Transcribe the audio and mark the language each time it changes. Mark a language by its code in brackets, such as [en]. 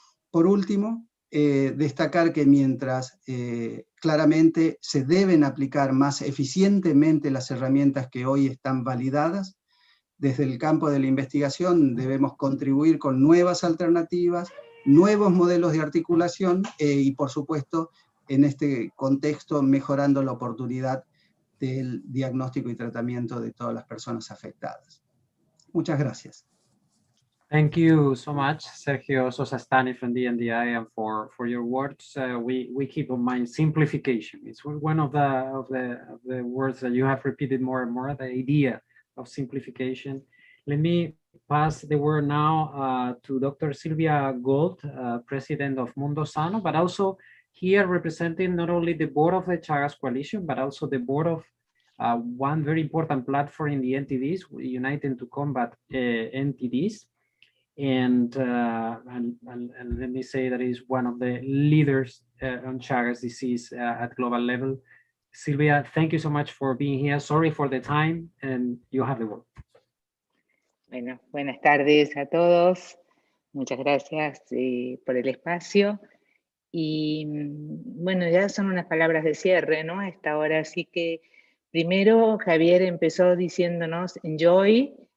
[es] Por último, destacar que mientras claramente se deben aplicar más eficientemente las herramientas que hoy están validadas, desde el campo de la investigación debemos contribuir con nuevas alternativas, nuevos modelos de articulación y, por supuesto, en este contexto, mejorando la oportunidad del diagnóstico y tratamiento de todas las personas afectadas. Muchas gracias. [en] Thank you so much, Sergio Sosastani from the NDI, and for your words. We keep in mind simplification. It's one of the words that you have repeated more and more, the idea of simplification. Let me pass the word now to Dr. Silvia Gold, President of Mundo Sano, but also here representing not only the board of the Chagas Coalition, but also the board of one very important platform in the NTDs, Uniting to Combat NTDs. And let me say that is one of the leaders on Chagas disease at global level. Silvia, thank you so much for being here. Sorry for the time, and you have the word. [es] Bueno, buenas tardes a todos. Muchas gracias por el espacio. Y bueno, ya son unas palabras de cierre, ¿no? A esta hora. Así que primero Javier empezó diciéndonos enjoy.